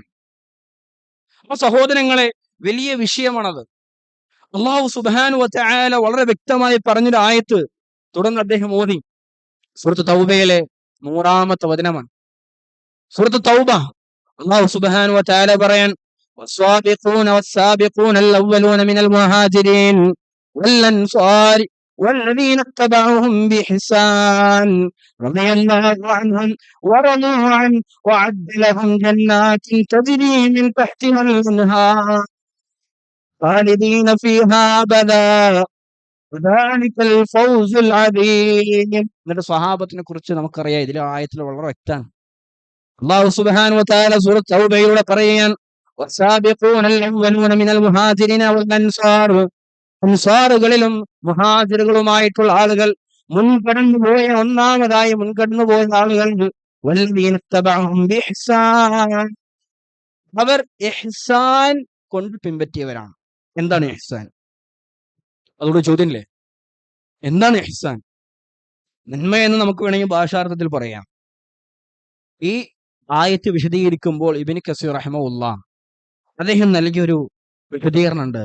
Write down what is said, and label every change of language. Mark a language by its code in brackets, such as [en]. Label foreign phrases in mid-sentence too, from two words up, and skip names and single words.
[ml] അപ്പൊ സഹോദരങ്ങളെ, വലിയ വിഷയമാണത്. അല്ലാഹു [ar] سبحانه وتعالى [ml] വളരെ വ്യക്തമായി പറഞ്ഞൊരു ആയത്ത് തുടർന്ന് അദ്ദേഹം ഓതി. സൂറത്ത് തൗബയിലെ 100-ാമത്തെ വചനമാണ്. സൂറത്ത് തൗബ അല്ലാഹു [ar] سبحانه وتعالى [ml] പറയാൻ, [ar] والسابقون والسابقون الأولون من المهاجرين والأنصار والذين اتبعوهم بإحسان رضي الله عنهم ورضوا عنه وأعد لهم جنات تجري من تحتها الأنهار خالدين فيها أبدا ذلك الفوز العظيم. [ml] എന്നിട്ട് സ്വഹാബത്തിനെ കുറിച്ച് നമുക്കറിയാം, ഇതിലെ ആയത്തിൽ വളരെ വ്യക്തമാണ്. അല്ലാഹു [ar] سبحانه وتعالى [ml] സൂറത്ത് തൗബയിലൂടെ പറയാൻ, [ar] والسابقون الأولون من المهاجرين والأنصار, [ml] അൻസാറുകളിലും മുഹാജിറുകളുമായിട്ടുള്ള ആളുകൾ, ഒന്നാമതായി മുൻകടന്നു പോയ ആളുകൾ, [ar] والذين اتبعهم بإحسان, [ml] അവർ ഇഹ്സാൻ കൊണ്ട് പിൻപറ്റിയവരാണ്. എന്താണ് ഇഹ്സാൻ? അതോട് ചോദ്യമില്ലേ, എന്താണ് ഇഹ്സാൻ? നന്മ എന്ന് നമുക്ക് വേണമെങ്കിൽ ഭാഷാർത്ഥത്തിൽ പറയാം. ഈ ആയത്ത് വിശദീകരിക്കുമ്പോൾ ഇബ്നു കസീർ റഹിമഹുല്ലാഹ് അദ്ദേഹം നൽകിയൊരു വിശദീകരണമുണ്ട്.